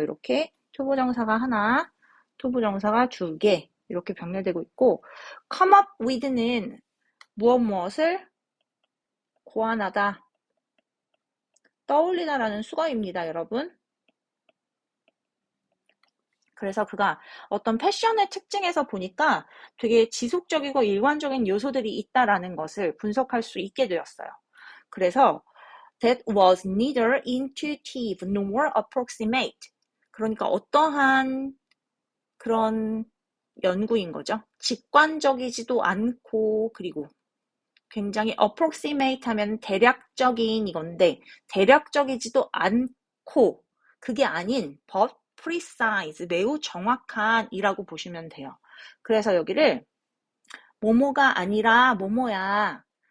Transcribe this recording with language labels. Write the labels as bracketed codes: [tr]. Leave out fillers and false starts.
[ko] 이렇게 투부정사가 하나, 투부정사가 2개 이렇게 병렬되고 있고 [en] come up with [ko] 는 무엇을 고안하다, 떠올리다라는 수거입니다, 여러분. 그래서 그가 어떤 패션의 특징에서 보니까 되게 지속적이고 일관적인 요소들이 있다라는 것을 분석할 수 있게 되었어요. 그래서 [en] that was neither intuitive nor approximate. [ko] 그러니까 어떠한 그런 연구인 거죠. 직관적이지도 않고 그리고 굉장히 approximate 하면 대략적인 이건데 대략적이지도 않고 그게 아닌 [en] but precise [ko] 매우 정확한 이라고 보시면 돼요. 그래서 여기를 뭐뭐가 아니라 뭐뭐야.